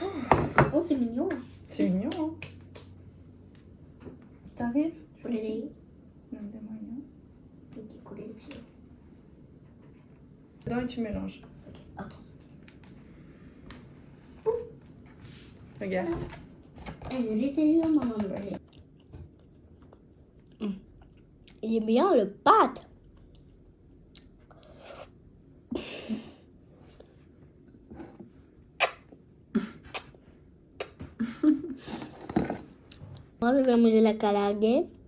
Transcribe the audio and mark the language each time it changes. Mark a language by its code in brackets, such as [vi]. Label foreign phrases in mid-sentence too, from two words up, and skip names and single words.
[fr] c'est mignon. C'est mignon, hein? T'arrives? Ready? 一起。 Dedans et tu mélanges. Ok, attends. Regarde. [ja] 濡れてるよ、ママの絵。 [fr] Il est bien le pâte. Moi, je vais manger la karaage.